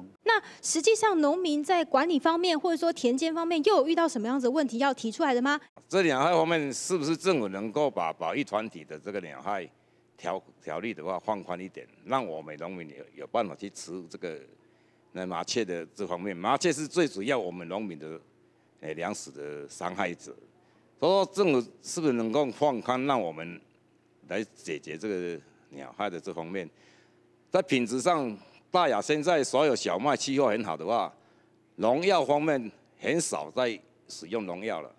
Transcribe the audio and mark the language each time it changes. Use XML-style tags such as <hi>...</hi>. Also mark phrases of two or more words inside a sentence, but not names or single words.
<zh>那實際上，農民在管理方面，或者說田間方面，又有遇到什麼樣子的問題要提出來的嗎？這鳥害方面，是不是政府能夠把保育團體的這個鳥害條例的話放寬一點，讓我們農民有辦法去吃這個麻雀的这方面，麻雀是最主要我们农民的粮食的伤害者。所以说政府是不是能够放宽，让我们来解决这个鸟害的这方面？在品质上，大雅现在所有小麦气候很好的话，农药方面很少在使用农药了。</zh>